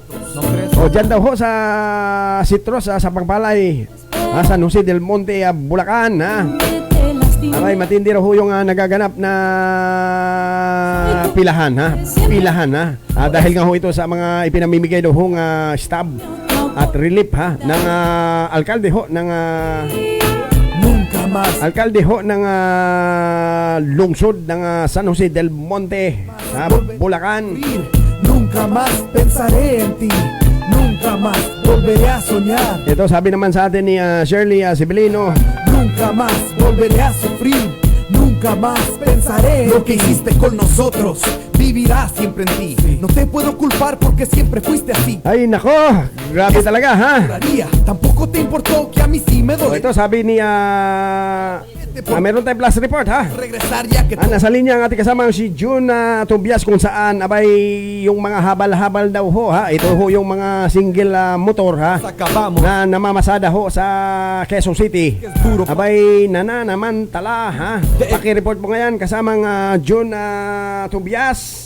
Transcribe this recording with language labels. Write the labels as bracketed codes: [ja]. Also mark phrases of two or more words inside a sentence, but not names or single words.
[tl] Dyan daw ho sa Citrus sa Pangpalay San Jose del Monte Bulacan Aray, matindi raw ho yung nagaganap na pilahan dahil nga ho ito sa mga ipinamimigay daw hong stab at relief ng alkalde ho ng alkalde ho ng lungsod ng San Jose del Monte sa Bulacan. [es] Nunca más pensaré en ti, nunca más volveré a soñar. [tl] Ito sabi naman sa atin ni Shirley Sibilino, [es] nunca más volveré a sufrir, nunca más pensaré lo que hiciste con nosotros. Vivirá siempre en ti. No te puedo culpar porque siempre fuiste así. [tl] Ay nako, grabe talaga [es] Tampoco te importó que a mí sí me doy. [tl] Ito sabi ni meron tayong [en] plus report [es] Regresar ya que [tl] nasa linya ang ating kasama si June Tobias kung saan abay yung mga habal-habal daw ho ito ho yung mga single motor na namamasada ho sa Quezon City. Abay nananamantala Paki-report mo ngayon kasamang June Tobias.